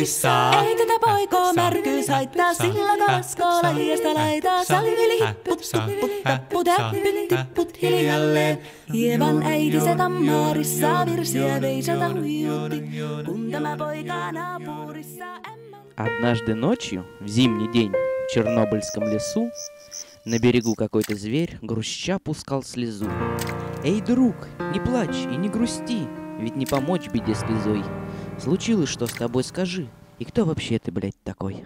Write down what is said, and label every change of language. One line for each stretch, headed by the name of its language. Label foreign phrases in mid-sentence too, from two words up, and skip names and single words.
Finnish: Ei tätä poikoo märkyys haittaa, sillä kaskoo laidasta laitaa. Salivili hipput, tupput, tapput, äppyt, tipput hiljalleen. Ievan äiti se tammaarissa virsiä veisalta huijutti, kun tämä poika naapurissa
Russian: Однажды ночью, в зимний день, в Чернобыльском лесу, на берегу какой-то зверь грустя пускал слезу. «Эй, друг, не плачь и не грусти, ведь не помочь беде слезой. Случилось что с тобой, скажи, и кто вообще ты, блядь, такой?»